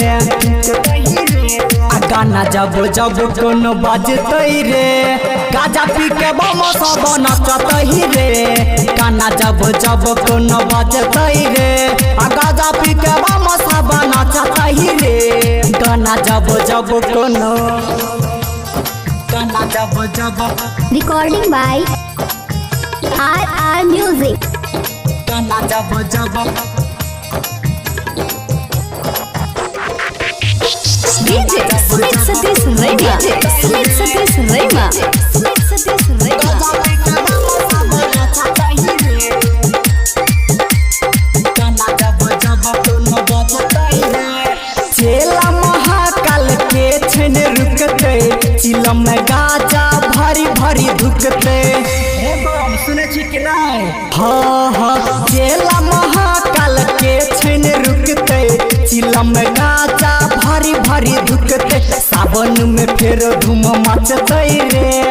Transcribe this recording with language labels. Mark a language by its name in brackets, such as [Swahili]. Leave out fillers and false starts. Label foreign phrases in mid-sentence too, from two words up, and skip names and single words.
[Maithili] गाना जब जब कोनो बजतै रे गाजा पी के बम सब नचतै रे गाना जब जब कोनो बजतै रे गाजा पी के बम सब नचतै रे गाना जब जब कोनो गाना जब जब [English] Recording by RR Music. [Maithili] गाना जब जब [English] DJ Smith Satish Rema. Smith Satish Rema. Smith Satish Rema. [Maithili] चेला महाकाल के छन रुकते चिलम में गाजा भरी भरी धुकते सुने छी कि नहीं हाँ हाँ चेला महाकाल के छन रुकते चिलम में गाजा भरी भरी धुकते सावन में फिर धूम मचते रे